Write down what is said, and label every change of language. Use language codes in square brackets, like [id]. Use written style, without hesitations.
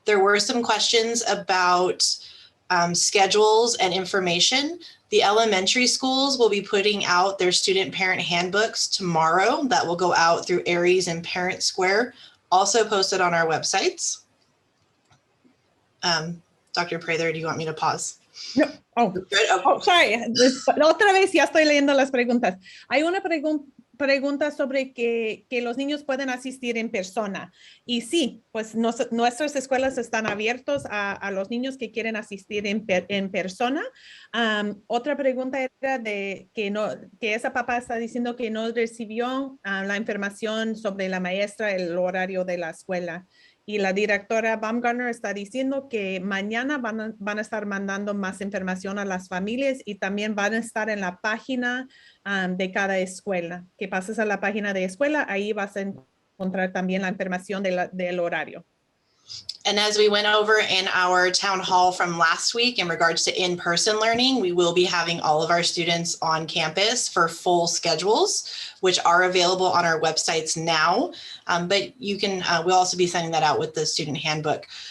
[en] There were some questions about schedules and information. The elementary schools will be putting out their student parent handbooks tomorrow. That will go out through Aries and Parent Square, also posted on our websites. Dr. Prather, do you want me to pause? [es] No. [en] Oh, sorry. [es] Otra vez ya estoy leyendo las preguntas. Hay una pregunta sobre que los niños pueden asistir en persona. Y sí, pues nuestras escuelas están abiertas a los niños que quieren asistir en persona. Otra pregunta era de que esa papá está diciendo que no recibió la información sobre la maestra, el horario de la escuela. Y la directora Baumgartner está diciendo que mañana van a estar mandando más información a las familias y también van a estar en la página de cada escuela. Que pases a la página de escuela, ahí vas a encontrar también la información del horario. [en] And as we went over in our town hall from last week in regards to in-person learning, we will be having all of our students on campus for full schedules, which are available on our websites now. But you can, we'll also be sending that out with the student handbook.